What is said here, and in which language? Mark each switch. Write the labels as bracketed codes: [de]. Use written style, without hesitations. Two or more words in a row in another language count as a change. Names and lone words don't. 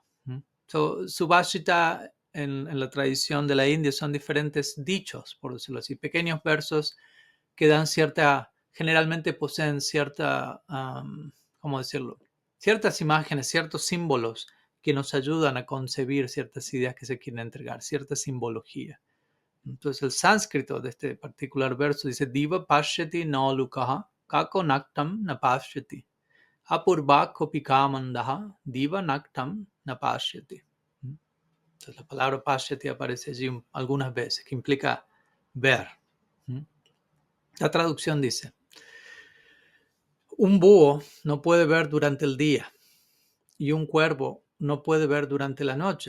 [es] Subhashita en la tradición de la India son diferentes dichos, por decirlo así, pequeños versos que dan generalmente poseen ¿cómo decirlo? Ciertas imágenes, ciertos símbolos que nos ayudan a concebir ciertas ideas que se quieren entregar, cierta simbología. Entonces el sánscrito de este particular verso dice [sa] Diva pashyati no lukaha kako naktam na pashyati apurva kopikamandaha diva naktam na pashyati. [es] Entonces la palabra pashyati aparece allí algunas veces, que implica ver. La traducción dice: un búho no puede ver durante el día y un cuervo no puede ver durante la noche.